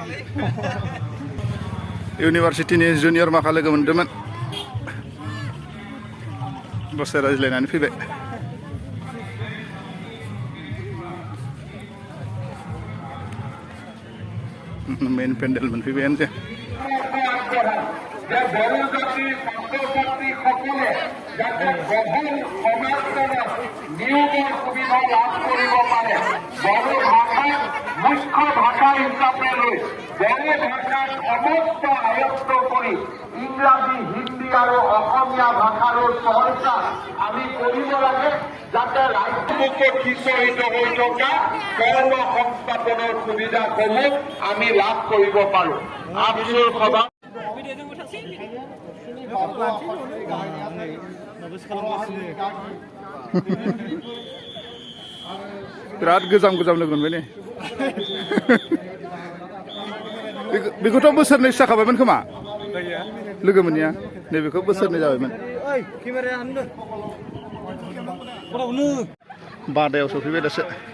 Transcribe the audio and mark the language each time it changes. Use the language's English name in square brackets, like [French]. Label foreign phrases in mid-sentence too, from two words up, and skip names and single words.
[Bodo] इउनिभारसिटिनि जुनियर माखा लोगो मोन्दोंमोन दसे रायज्लायनानै फैबाय मेन पेन्डेल मोनफैबायानो जे [Assamese] মুখ্য ভাষা হিসাবে লৈ বড়ো ভাষাক সমস্ত আয়ত্ত কৰি ইংৰাজী হিন্দী আৰু অসমীয়া ভাষাৰো চৰ্চা আমি কৰিব লাগে যাতে ৰাজ্যমুখত সিঁচৰিত হৈ থকা কৰ্ম সংস্থাপনৰ সুবিধাসমূহ আমি লাভ কৰিব পাৰোঁ আফচুৰ সভা [Bodo] बिराद गोजाम गोजाम लोगो मोनबाय ने बेखौथ' बोसोरनैसो जाखाबायमोन खोमा लोगो मोननिया नैबेखौ बोसोरनै जाबायमोन बादायाव सफैबाय दासो